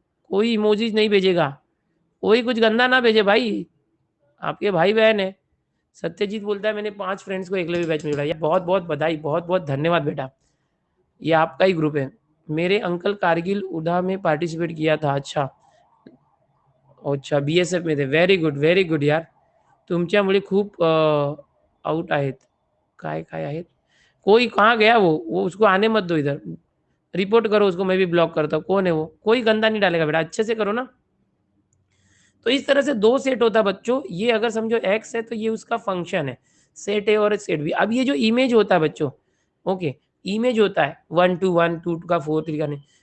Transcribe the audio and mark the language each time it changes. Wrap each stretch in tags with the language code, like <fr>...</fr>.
<hi>कोई इमोजीज नहीं भेजेगा, कोई कुछ गंदा ना भेजे भाई, आपके भाई बहन है। सत्यजीत बोलता है मैंने 5 फ्रेंड्स को एकलव्य बैच में जोड़ा। बहुत बहुत बधाई, बहुत बहुत धन्यवाद बेटा, ये आपका ही ग्रुप है। मेरे अंकल कारगिल उड़ा में पार्टिसिपेट किया था। अच्छा अच्छा, बीएसएफ में थे, व्हेरी गुड यार।</hi> <mr>तुमच्यामुळे खूप आउट आहेत। काय काय आहेत?</mr> <hi>कोई कहाँ गया वो उसको आने मत दो इधर, रिपोर्ट करो उसको, मैं भी ब्लॉक करता हूँ। कौन है वो? कोई गंदा नहीं डालेगा बेटा, अच्छे से करो ना। तो इस तरह से दो सेट होता है बच्चों, ये अगर समझो एक्स है तो ये उसका फंक्शन है, सेट ए और सेट बी। अब ये जो इमेज होता है बच्चों, ओके, इमेज होता है 1 2 1 2 का 4 3 का नहीं।</hi>